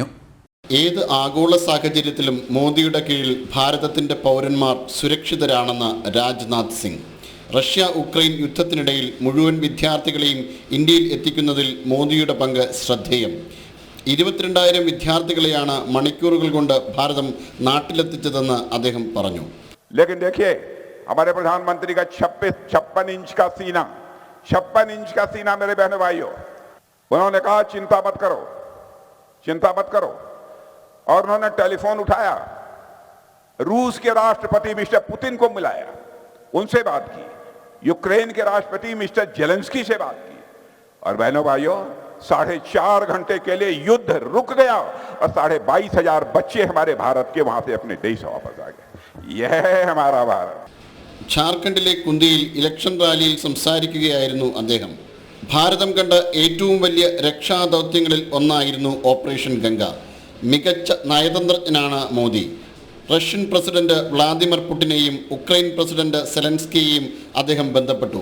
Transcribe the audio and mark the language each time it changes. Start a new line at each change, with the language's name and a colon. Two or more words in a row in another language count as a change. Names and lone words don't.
Malayalam: ഏത് ആഗോള സാഹചര്യത്തിലും മോദിയുടെ കീഴിൽ ഭാരതത്തിൻ്റെ പൗരന്മാർ സുരക്ഷിതരാണെന്ന് രാജ്നാഥ് സിംഗ്. റഷ്യ-ഉക്രൈൻ യുദ്ധത്തിനിടയിൽ മുഴുവൻ വിദ്യാർത്ഥികളെയും ഇന്ത്യയിൽ എത്തിക്കുന്നതിൽ മോദിയുടെ പങ്ക് ശ്രദ്ധേയം. 22,000 വിദ്യാർത്ഥികളെയാണ് മണിക്കൂറുകൾ കൊണ്ട് ഭാരതം നാട്ടിലെത്തിച്ചതെന്ന് അദ്ദേഹം പറഞ്ഞു.
Hindi: लेकिन देखिए हमारे प्रधानमंत्री का 56 इंच का सीना मेरे बहनों भाइयों, उन्होंने कहा चिंता मत करो और उन्होंने टेलीफोन उठाया, रूस के राष्ट्रपति मिस्टर पुतिन को मिलाया, उनसे बात की, यूक्रेन के राष्ट्रपति मिस्टर जेलेंस्की से बात की और बहनों भाइयों 4.5 घंटे के लिए युद्ध रुक गया और 22,500 बच्चे हमारे भारत के वहां से अपने देश वापस आ गए. यह है हमारा भारत.
Malayalam: ഝാർഖണ്ഡിലെ കുന്തിയിൽ ഇലക്ഷൻ റാലിയിൽ സംസാരിക്കുകയായിരുന്നു അദ്ദേഹം. ഭാരതം കണ്ട ഏറ്റവും വലിയ രക്ഷാദൗത്യങ്ങളിൽ ഒന്നായിരുന്നു ഓപ്പറേഷൻ ഗംഗ. മികച്ച നയതന്ത്രജ്ഞനാണ് മോദി. റഷ്യൻ പ്രസിഡന്റ് വ്ളാദിമിർ പുടിനെയും ഉക്രൈൻ പ്രസിഡന്റ് സെലൻസ്കിയെയും അദ്ദേഹം ബന്ധപ്പെട്ടു.